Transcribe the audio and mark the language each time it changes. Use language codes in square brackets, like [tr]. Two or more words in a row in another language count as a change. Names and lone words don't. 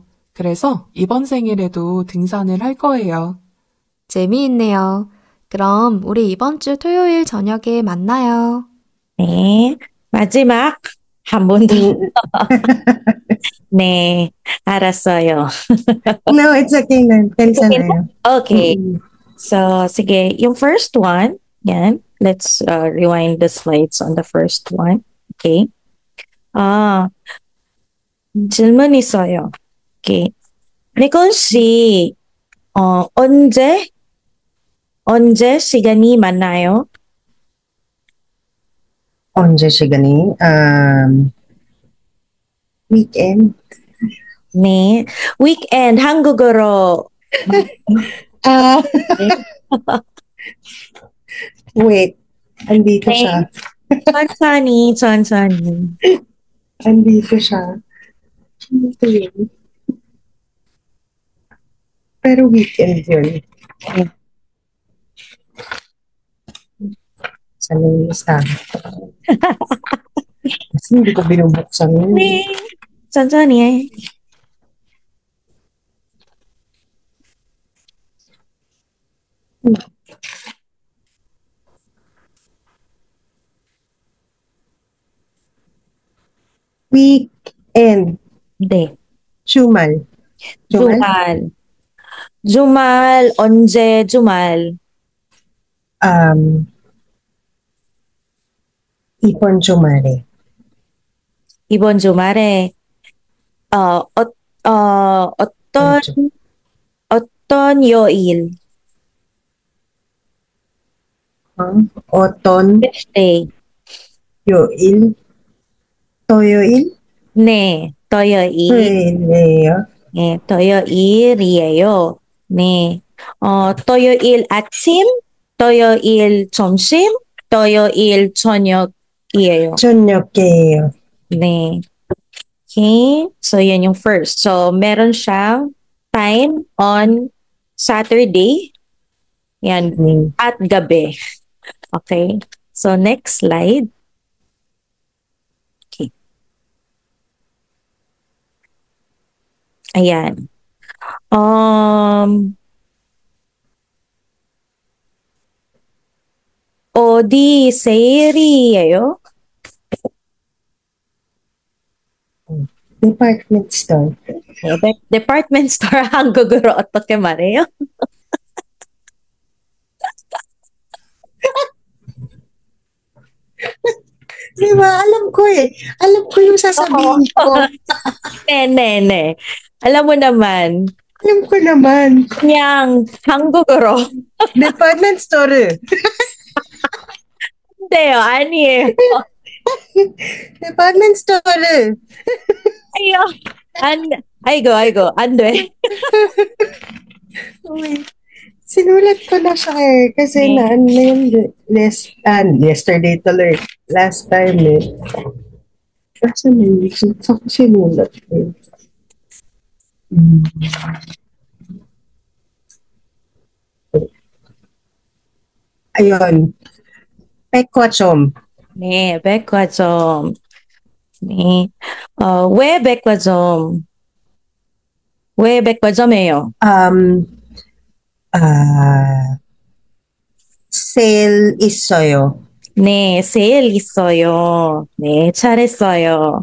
[ko] 그래서 이번 생일에도 등산을 할 거예요. 재미있네요. 그럼 우리 이번 주 토요일 저녁에 만나요. 네. 마지막, 한 번 더. 네. 알았어요. [en] No, it's okay na. 괜찮아요. Okay. Mm-mm. [tl] So, sige. Yung [en] first one, [tl] yan. [en] Let's rewind the slides on the first one. [ko] Okay. 아, 질문 있어요. Okay. 니콜 씨, 언제 시간이 많나요? 언제 시간이? Weekend. 네. weekend, 한국어로. [en] Ah, wait. [tl] Andito [ko] 네. [tl] siya. [ko] 천천히. [tl] Andito siya. Ito yun. Pero weekend yun. Saan yung listahan? Kasi hindi ko binubuksan yun. [ko] 네. 천천히. [en] Weekend. [ko] 네. Jumal. 주말. 주말, 언제 주말? 이번 주말에. 이번 주말에, 어떤, 어떤 요일? Oton. [en] Thursday. [ko] 요일. 토요일. 네, 토요일. Toyoil. 네, 토요일이에요. 네. 토요일 아침, 토요일 점심, 토요일 저녁이에요. 저녁이에요. 네. [tl] Okay. So, yan yung first. So, meron siyang [en] time on Saturday. [tl] Yan. At gabi. Okay. [en] So, next slide. Okay. [tl] Ayan. [ko] 어디 세일이에요? [en] Department store. Department store [ko] 한국어로 어떻게 말해요? [tl] Di ba? Alam ko eh. Alam ko yung sasabihin ko. [ko] 네. [tl] 아lam mo naman. Alam ko naman. [ko] 그냥 한국어로. [en] Department store. [ko] 근데요, 아니에요. [en] Department store. [ko] 아이고, 아이고, 안 돼. [tl] Uy, sinulat ko na siya eh. Kasi [en] Okay. [tl] na ano yun, yesterday tuloy. [en] Last time [tl] eh. Kasi may sinulat ko eh. Ayun. Pekwachom. [ko] 네, 백화점. 네. 왜 백화점? 왜 백화점이에요? Sale 있어요. 네, 세일 있어요. 네, 잘했어요.